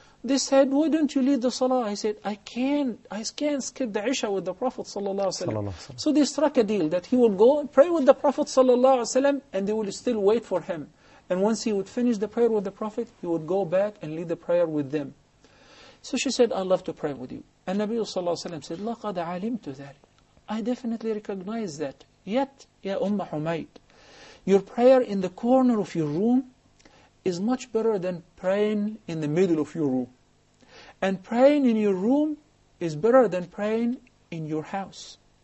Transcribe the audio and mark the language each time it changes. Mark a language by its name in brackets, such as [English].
[English] They said, why don't you lead the salah? I said, I can't skip the Isha with the Prophet ﷺ. So they struck a deal that he would go and pray with the Prophet ﷺ and they would still wait for him. And once he would finish the prayer with the Prophet, he would go back and lead the prayer with them. So she said, I love to pray with you. And Nabi ﷺ said, [Arabic] لَقَدْ عَلِمْتُ ذَلِكَ. [English] I definitely recognize that. Yet, Ya Humayd, your prayer in the corner of your room is much better than praying in the middle of your room. And praying in your room is better than praying in your house.